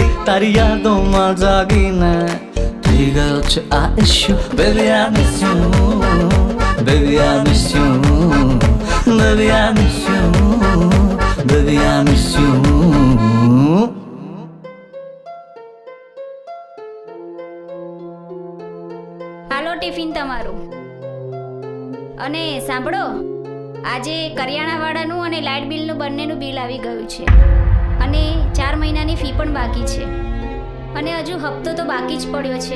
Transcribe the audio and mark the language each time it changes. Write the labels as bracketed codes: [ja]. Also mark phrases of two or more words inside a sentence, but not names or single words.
[gu] તારી યાદોમાં જાગીને થઈ ગયો છે આ ઇશ્યુ. [en] Baby I miss you, baby I miss you, baby I miss you, baby I miss you. [gu] હાલો ટિફિન તમારું. અને સાંભળો, આજે કરિયાણાવાળાનું અને લાઇટ બિલનું બંનેનું બિલ આવી ગયું છે. અને 4 મહિનાની ફી પણ બાકી છે. અને હજુ હપ્તો તો બાકી જ પડ્યો છે.